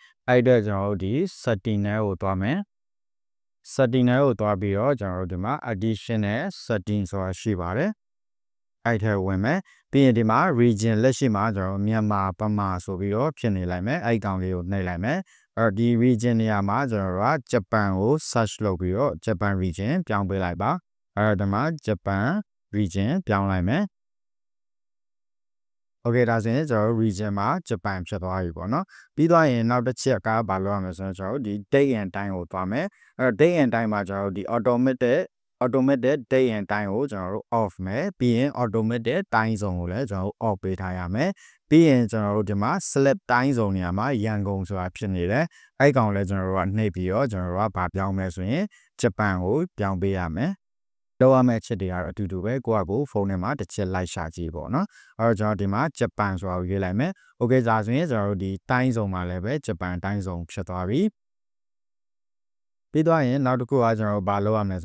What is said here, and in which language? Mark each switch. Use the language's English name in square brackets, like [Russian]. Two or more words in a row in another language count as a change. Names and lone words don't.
[Burmese] အဲ့ဒါကျွန်တော်တို့ဒီ setting ကိုတွားမယ် setting ကိုတွားပြီးတော့ကျွန်တော်တို့ဒီမှာ [English] additional setting [Burmese] ဆိုတာရှိပါတယ်အဲ့ထဲဝင်မယ်ပြီးရင်ဒီမှာ region လက်ရှိမှာကျွန်တော်မြန်မာပမာဆိုပြီးတော့ဖြစ်နေလိုက်မယ်အဲ့ကောင်လေးကိုနှိပ်လိုက်မယ်အဲ့ဒီ region နေရာမှာကျွန်တော်တို့ကဂျပန်ကို search လုပ်ပြီးတော့ဂျပန် region ပြောင်းပေးလိုက်ပါအဲ့ဒါမှာဂျပန် region ပြောင်းလိုက်မယ် okay ဒါဆိုရင်ကျွန်တော်တို့ region မှာဂျပန်ဖြစ်သွားပြီပေါ့နော်ပြီးသွားရင်နောက်တစ်ချက်ကဘာလုပ်ရမလဲဆိုတော့ကျွန်တော်တို့ဒီ [English] date and time [Burmese] ကိုသွားမယ်အဲ့တော့ [English] date and time [Burmese] မှာကျွန်တော်တို့ဒီ [English] automatic date and time [Burmese] ကိုကျွန်တော်တို့ off မယ်ပြီးရင် [English] automatic time zone [Burmese] ကိုလည်းကျွန်တော်တို့ off ပေးထားရမယ်ပြီးရင်ကျွန်တော်တို့ဒီမှာ [English] select time zone [Burmese] နေရာမှာရန်ကုန်ဆိုတာဖြစ်နေတယ်အဲ့ကောင်လည်းကျွန်တော်တို့ကနှိပ်ပြီးတော့ကျွန်တော်တို့ကဘာ ပြောင်းမလဲဆိုရင်ဂျပန်ကိုပြောင်းပေးရမယ်လောက်ရမယ့်အချက်တွေကတော့အတူတူပဲကိုယ့်အကိုဖုန်းထဲမှာတစ်ချက်လိုက်ရှာကြည့်ပေါ့နော်အဲ့တော့ကျွန်တော်ဒီမှာဂျပန်ဆိုတာကိုရေးလိုက်မယ်โอเคဒါဆိုရင်ကျွန်တော်တို့ဒီတိုင်းစုံမှာလည်းပဲဂျပန်တိုင်းစုံဖြစ်သွားပြီပြီးသွားရင်နောက်တစ်ခုကကျွန်တော်တို့ဘာလုပ်ရမလဲဆို